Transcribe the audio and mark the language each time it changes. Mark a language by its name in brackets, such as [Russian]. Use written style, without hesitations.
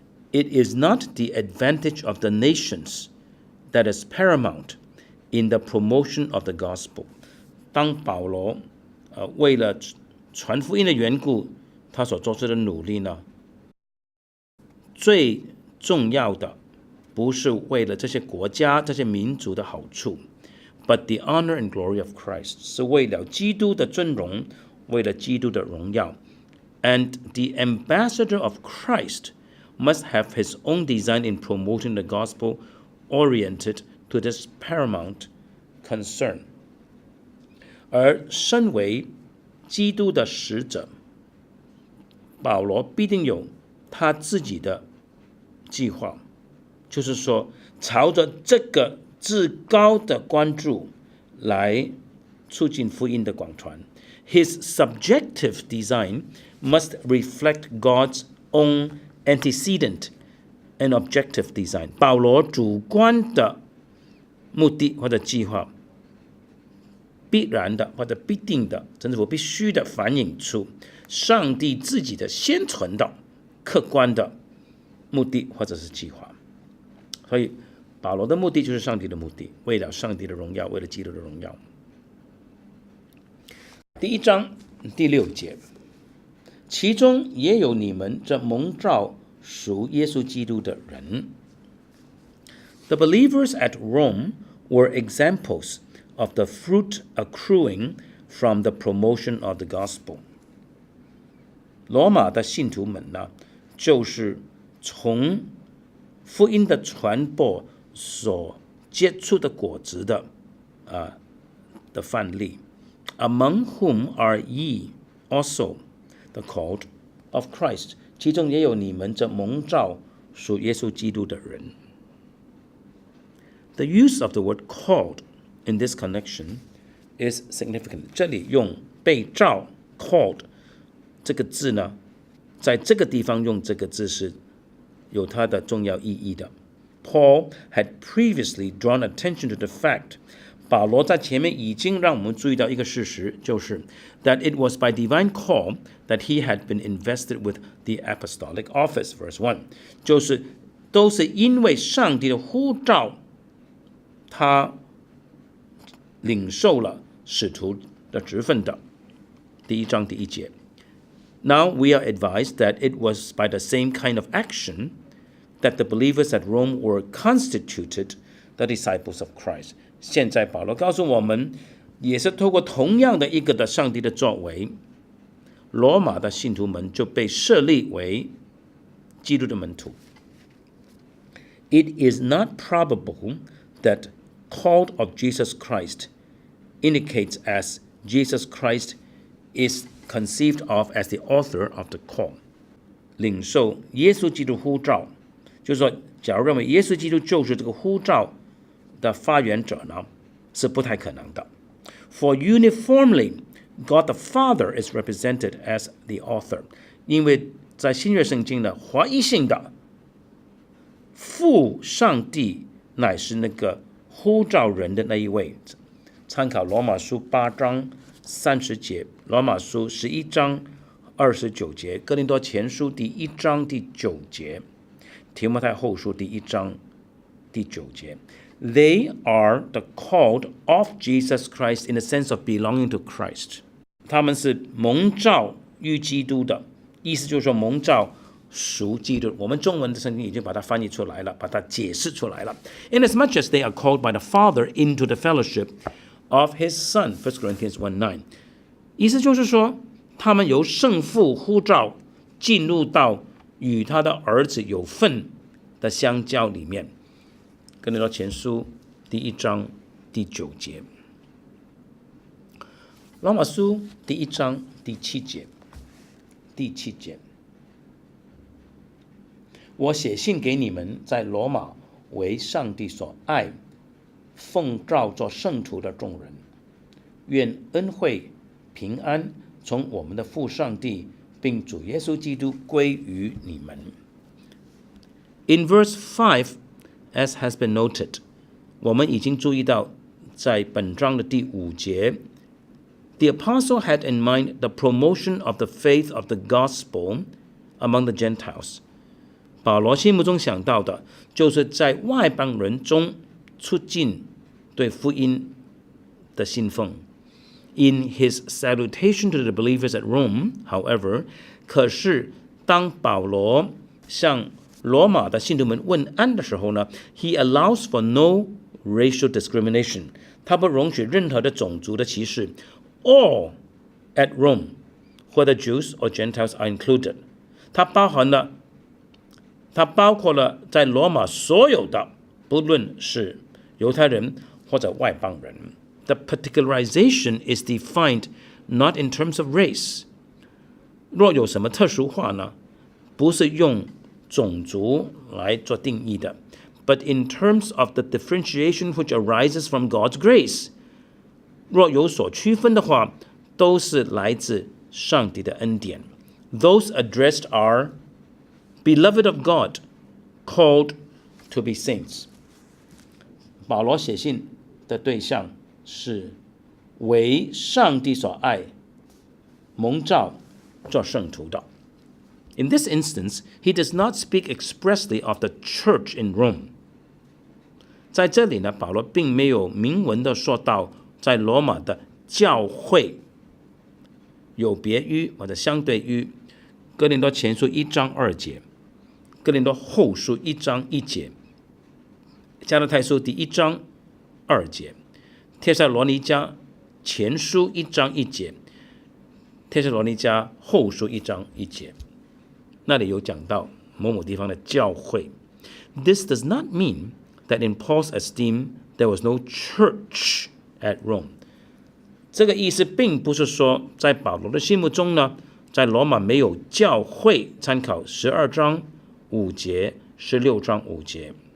[English] It is not the advantage of the nations that is paramount in the promotion of the gospel. [Chinese] 当保罗为了传福音的缘故，他所做出的努力呢，最重要的不是为了这些国家、这些民族的好处 ， [English] but the honor and glory of Christ， [Chinese] 是为了基督的尊荣，为了基督的荣耀。 [English] And the ambassador of Christ must have his own design in promoting the gospel oriented to this paramount concern. [Chinese] 而身为基督的使者，保罗必定有他自己的计划，就是说朝着这个至高的关注来促进福音的广传。 [English] His subjective design must reflect God's own antecedent and objective design. [Chinese] 保罗主观的目的或者计划，必然的或者必定的，甚至乎必须的反映出上帝自己的先存的客观的目的或者是计划。所以保罗的目的就是上帝的目的，为了上帝的荣耀，为了基督的荣耀。第1章第6节，其中也有你们这蒙召属耶稣基督的人。 [English] The believers at Rome were examples of the fruit accruing from the promotion of the gospel. [Chinese] 罗马的信徒们呢，就是从福音的传播所结出的果子的范例。 [English] Among whom are ye also the called of Christ? [Chinese] 其中也有你们这蒙召属耶稣基督的人。 [English] The use of the word called in this connection is significant. [Chinese] 这里用被召 called 这个字呢，在这个地方用这个字是有它的重要意义的。 [English] Paul had previously drawn attention to the fact, [Chinese] 保罗在前面已经让我们注意到一个事实，就是 [English] that it was by divine call that he had been invested with the apostolic office. Verse 1， [Chinese] 就是都是因为上帝的呼召，他领受了使徒的职分的。第1章第1节。 [English] Now we are advised that it was by the same kind of action that the believers at Rome were constituted the disciples of Christ. [Chinese] 现在保罗告诉我们，也是透过同样的一个的上帝的作为，罗马的信徒们就被设立为基督的门徒。 [English] It is not probable that called of Jesus Christ indicates as Jesus Christ is conceived of as the author of the call. [Chinese] 领受耶稣基督呼召，就是说，假如认为耶稣基督就是这个呼召的发源者呢，是不太可能的。 [English] For uniformly, God the Father is represented as the author. [Chinese] 因为在新约圣经呢，华一性的父上帝乃是那个呼召人的那一位。参考罗马书8章30节，罗马书11章29节，哥林多前书第1章第9节，提摩太后书第1章第9节。 [English] They are the called of Jesus Christ in the sense of belonging to Christ. [Chinese] 他们是蒙召于基督的，意思就是说蒙召属基督。我们中文的圣经已经把它翻译出来了，把它解释出来了。 [English] Inasmuch as they are called by the Father into the fellowship of His Son, 1 Corinthians 1:9. [Chinese] 意思就是说，他们由圣父呼召进入到与他的儿子有份的相交里面。哥林多前书第1章第9节，罗马书第1章第7节，我写信给你们，在罗马为上帝所爱奉召做圣徒的众人。愿恩惠平安从我们的父上帝并主耶稣基督归于你们。 [English] In verse 5, as has been noted, [Chinese] 我们已经注意到在本章的第5节 [English] The apostle had in mind the promotion of the faith of the gospel among the Gentiles. [Chinese] 保罗心目中想到的就是在外邦人中促进对福音的信奉。 [English] In his salutation to the believers at Rome, however, [Chinese] 可是当保罗向罗马的信徒们问安的时候呢 [English] He allows for no racial discrimination. [Chinese] 他不容许任何的种族的歧视。 [English] All at Rome, whether Jews or Gentiles are included. [Chinese] 它包括了在罗马所有的，不论是犹太人或者外邦人。 [English] The particularization is defined not in terms of race. [Chinese] 若有什么特殊化呢，不是用种族来做定义的 [English] but in terms of the differentiation which arises from God's grace. [Chinese] 若有所区分的话，都是来自上帝的恩典。 [English] Those addressed are beloved of God, called to be saints. [Chinese] 保罗写信的对象是为上帝所爱、蒙召做圣徒的。 [English] In this instance, he does not speak expressly of the church in Rome. [Chinese] 在这里呢，保罗并没有明文的说到在罗马的教会，有别于或者相对于哥林多前书1章2节、哥林多后书1章1节、加拉太书第1章2节、帖撒罗尼迦前书1章1节、帖撒罗尼迦后书1章1节，那里有讲到某某地方的教会。 [English] This does not mean that in Paul's esteem there was no church at Rome. [Chinese] 这个意思并不是说在保罗的心目中呢，在罗马没有教会，参考12章5节、16章5节。